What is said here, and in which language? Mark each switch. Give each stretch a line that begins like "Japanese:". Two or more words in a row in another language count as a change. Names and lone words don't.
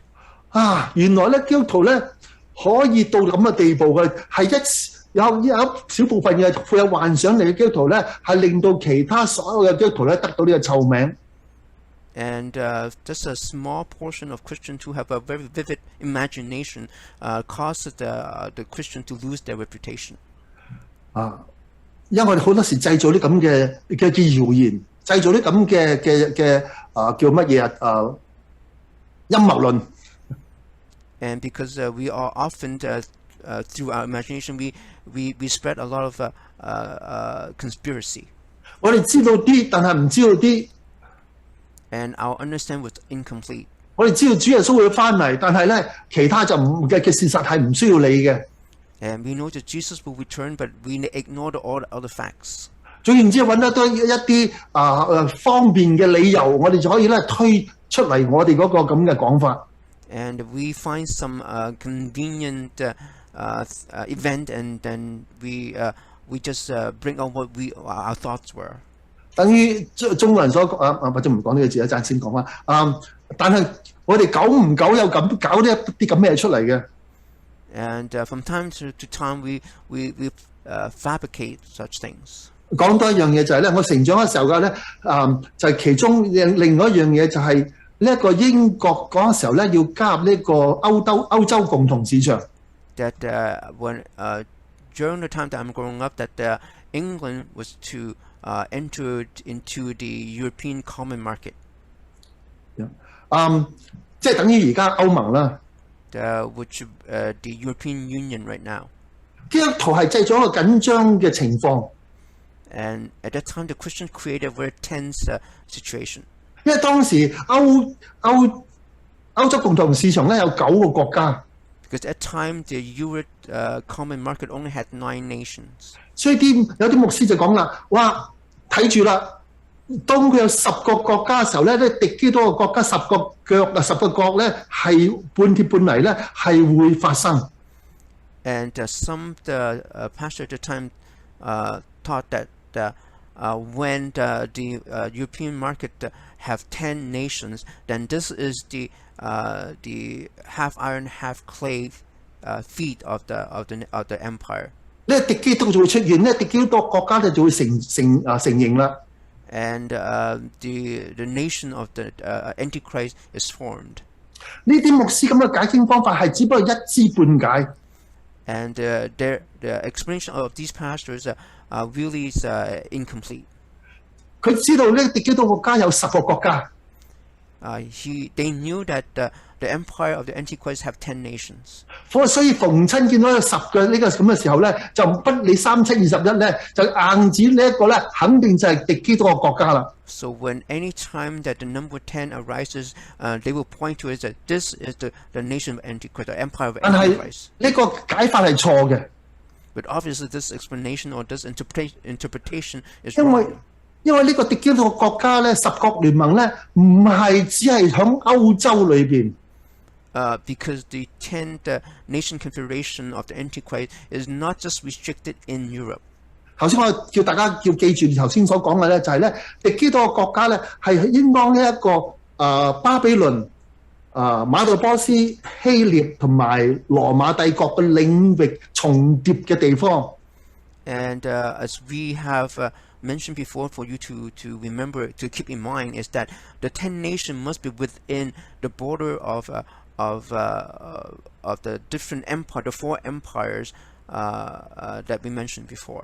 Cantonese: 原來咧基督徒咧可以到咁嘅地步嘅，係有一小部分嘅富有幻想力嘅基督徒咧，係令到其他所有嘅基督徒咧得到呢個臭名。
English: And just a small portion of Christians who have a very vivid imagination causes the Christian to lose their reputation.
Cantonese: 因為我哋好多時製造啲咁嘅謠言，製造啲咁嘅叫乜嘢陰謀論。
English: And because we are often through our imagination, we spread a lot of conspiracy.
Cantonese: 我哋知道啲，但係唔知道啲。
English: And our understanding was incomplete.
Cantonese: 我哋知道主耶穌會翻嚟，但係咧其他就唔嘅事實係唔需要理嘅。
English: And we know that Jesus will return, but we ignore all the other facts.
Cantonese: 總言之，揾得多一啲方便嘅理由，我哋就可以咧推出嚟我哋嗰個咁嘅講法。
English: And we find some convenient event, and then we just bring out what our thoughts were.
Cantonese: 等於中國人所講或者唔講呢個字，一陣先講啦。但係我哋久唔久有咁搞呢一啲咁嘅嘢出嚟嘅。
English: And from time to time, we fabricate such things.
Cantonese: 講多一樣嘢就係咧，我成長嘅時候嘅咧，就係其中另外一樣嘢就係呢一個英國嗰個時候咧，要加入呢個歐洲共同市場。
English: That when during the time that I'm growing up, that England was to enter into the European common market.
Cantonese: 即係等於而家歐盟啦。
English: which the European Union right now.
Cantonese: 基督徒係製造一個緊張嘅情況，
English: And at that time, the Christians created a very tense situation.
Cantonese: 因為當時歐洲共同市場咧有9個國家，
English: Because at that time, the Euro common market only had 9 nations.
Cantonese: 所以有啲牧師就講啦，哇，睇住啦，當佢有10個國家嘅時候咧，敵基督嘅國家10個國咧係半鐵半泥咧係會發生。
English: And some pastors at the time thought that when the European market have 10 nations, then this is the half iron, half clay feet of the empire.
Cantonese: 呢敵基督就會出現，呢敵基督國家咧就會成形啦。
English: And the nation of the Antichrist is formed.
Cantonese: 呢啲牧師咁嘅解經方法係只不過一知半解。
English: And the explanation of these pastors really is incomplete.
Cantonese: 佢知道呢敵基督國家有10個國家。
English: They knew that the empire of the Antichrist have 10 nations.
Cantonese: 所以逢親見到有10個呢個咁嘅時候咧，就不理3、7、21咧，就硬指呢一個咧，肯定就係敵基督嘅國家啦。
English: So when any time that the number 10 arises, they will point to it that this is the nation of Antichrist, the empire of Antichrist.
Cantonese: 呢個解法係錯嘅。
English: But obviously, this explanation or this interpretation is wrong.
Cantonese: 因為呢個敵基督國家咧，10國聯盟咧，唔係只係響歐洲裏邊。
English: Because the 10 nation confederation of the Antichrist is not just restricted in Europe.
Cantonese: 頭先我叫大家記住頭先所講嘅咧，就係咧敵基督嘅國家咧係應當呢一個巴比倫、馬代波斯、希臘同埋羅馬帝國嘅領域重疊嘅地方。
English: And as we have mentioned before, for you to remember, to keep in mind, is that the 10 nations must be within the border of the different empire, the 4 empires that we mentioned before.